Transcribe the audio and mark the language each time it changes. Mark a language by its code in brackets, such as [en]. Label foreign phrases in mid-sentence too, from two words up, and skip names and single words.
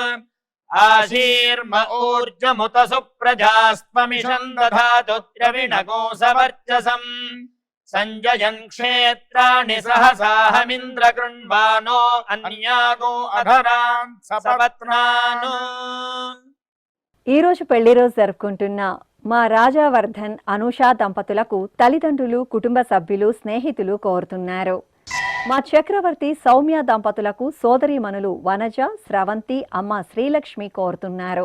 [sa] आशीर्म ऊर्जमुत सुप्रजास्त्वमिषम् दधातु द्रविणगो सवर्चसम् संजयन् क्षेत्राणि सहसाहमिन्द्र कृण्वानो अन्यागो अधरान् सपत्नानो। [te] ఈ రోజు పెళ్లి రోజు జరుపుకుంటున్న మా రాజావర్ధన్ అనూషా దంపతులకు తల్లిదండ్రులు కుటుంబ సభ్యులు స్నేహితులు కోరుతున్నారు. మా చక్రవర్తి సౌమ్య దంపతులకు సోదరీమణులు వనజ స్రవంతి అమ్మ శ్రీలక్ష్మి కోరుతున్నారు.